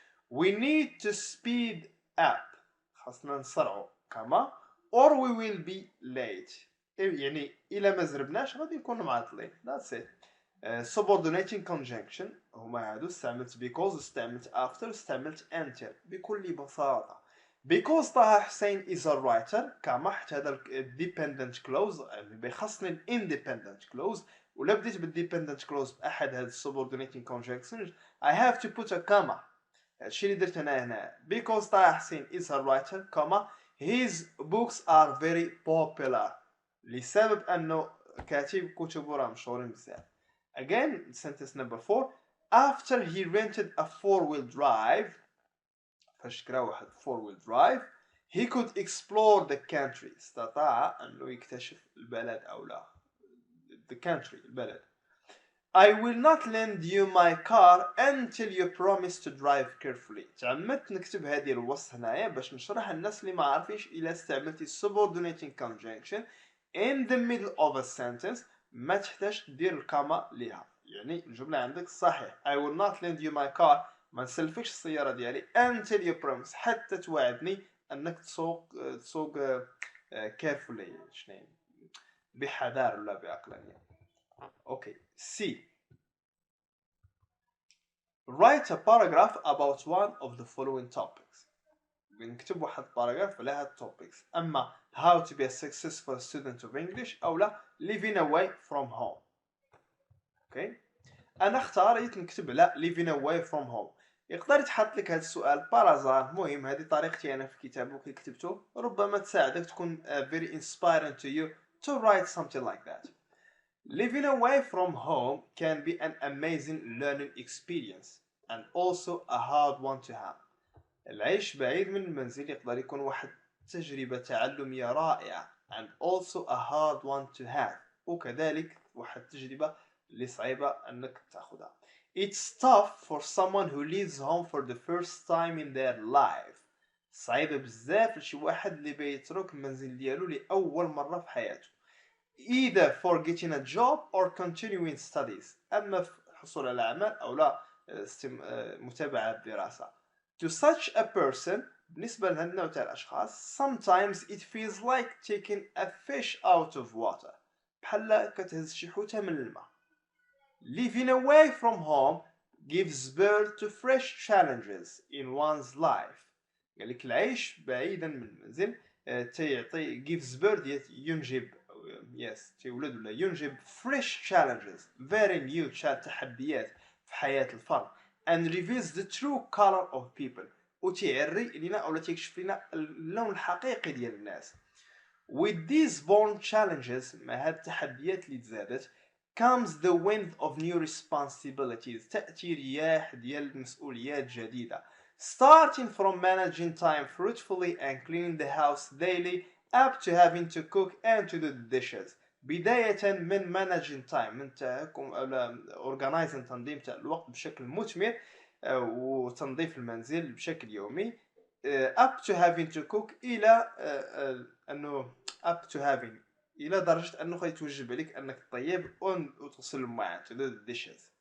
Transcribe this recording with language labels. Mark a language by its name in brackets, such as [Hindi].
[English] We need to speed up. [Arabic] خاصنا نسرعو كاما [English] or we will be late. [Arabic] يعني إلا ما زربناش غادي نكونوا معطلين. [English] That's it. [Arabic] Subordinating conjunction هما هادو استعملت because استعملت after استعملت until بكل بساطة. [English] Because Taha Hussein is a writer [Arabic] كما حتى هذا [English] dependent clause بيخصني independent clause ولا بديت بالdependent clause بأحد هاد subordinating conjunctions I have to put a comma. [Arabic] هادشي اللي درت أنا هنا. [English] Because Taha Hussein is a writer comma his books are very popular. [Arabic] لسبب أنه كاتب كتبه راه مشهورين بزاف. [English] Again sentence number 4 after he rented a 4-wheel drive [Arabic] فاش كرا واحد [English] 4-wheel drive he could explore the country. [Arabic] استطاع أنه يكتشف البلد أو لا [English] the country [Arabic] البلد. [English] I will not lend you my car until you promise to drive carefully. [Arabic] تعمدت نكتب هذه الوصف هنايا باش نشرح الناس اللي ما عارفينش إلا استعملتي subordinating conjunction [English] in the middle of a sentence [Arabic] ما تحتاج تدير الكاما ليها. يعني الجملة عندك صحيح [English] I will not lend you my car [Arabic] ما نسلفكش السيارة ديالي [English] until you promise [Arabic] حتى توعدني أنك تسوق carefully شنو بحذر ولا بعقلانية. [English] Okay. C. Write a paragraph about one of the following topics. [Arabic] بنكتب واحد باراجراف على هاد التوبكس. أما [English] how to be a successful student of English [Arabic] أو لا [English] living away from home. [Arabic] Okay. أنا اختاريت نكتب على [English] living away from home. [Arabic] يقدر يتحط لك هذا السؤال بارازار. مهم هذه طريقتي أنا في كتابه كي كتبته ربما تساعدك تكون [English] very inspiring to you to write something like that. Living away from home can be an amazing learning experience and also a hard one to have. [Arabic] العيش بعيد من المنزل يقدر يكون واحد تجربة تعلمية رائعة [English] and also a hard one to have [Arabic] وكذلك واحد تجربة اللي صعيبة أنك تأخذها. [English] It's tough for someone who leaves home for the first time in their life. [Arabic] صعيبة بزاف لشي واحد اللي بيترك المنزل ديالو لأول مرة في حياته. [English] Either for getting a job or continuing studies. [Arabic] أما في الحصول على عمل أو لا متابعة الدراسة. [English] To such a person, [Arabic] بالنسبة لهذا النوع تاع الأشخاص, [English] sometimes it feels like taking a fish out of water. [Arabic] بحال كتهز شي حوتة من الماء. [English] Living away from home gives birth to fresh challenges in one's life. [Arabic] قال لك العيش بعيدا من المنزل تيعطي [English] gives birth [Arabic] ينجب تولد ولا ينجب [English] fresh challenges very new [Arabic] تحديات في حياة الفرد [English] and reveals the true color of people [Arabic] وتيعري لنا أو تيكشف لنا اللون الحقيقي ديال الناس. [English] With these born challenges [Arabic] مع هاد التحديات اللي تزادت [English] comes the wind of new responsibilities [Arabic] تأتي رياح ديال المسؤوليات جديدة [English] starting from managing time fruitfully and cleaning the house daily up to having to cook and to do the dishes. [Arabic] بداية من [English] managing time [Arabic] من تحكم أو organizing تنظيم الوقت بشكل مثمر وتنظيف المنزل بشكل يومي [English] up to having to cook [Arabic] إلى أنه [English] up to having [Arabic] إلى درجة أنه يتوجب عليك أنك تطيب وتغسل المواعين [English] to do the dishes.